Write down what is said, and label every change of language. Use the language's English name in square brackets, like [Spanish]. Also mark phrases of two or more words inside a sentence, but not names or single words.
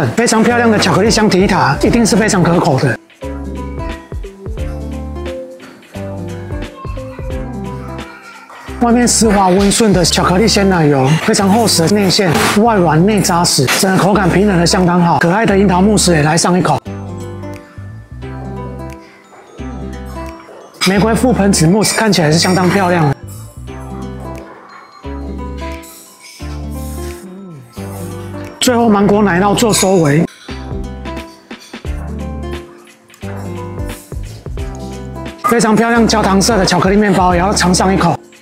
[Chinese] 非常漂亮的巧克力香提塔，一定是非常可口的。外面絲滑溫順的巧克力鮮奶油，非常厚實的內餡，外軟內扎實，整個口感平衡的相當好。可愛的櫻桃慕斯也來上一口。玫瑰覆盆子慕斯看起來是相當漂亮的。最後芒果奶酪做收尾。非常漂亮焦糖色的巧克力麵包也要嘗上一口。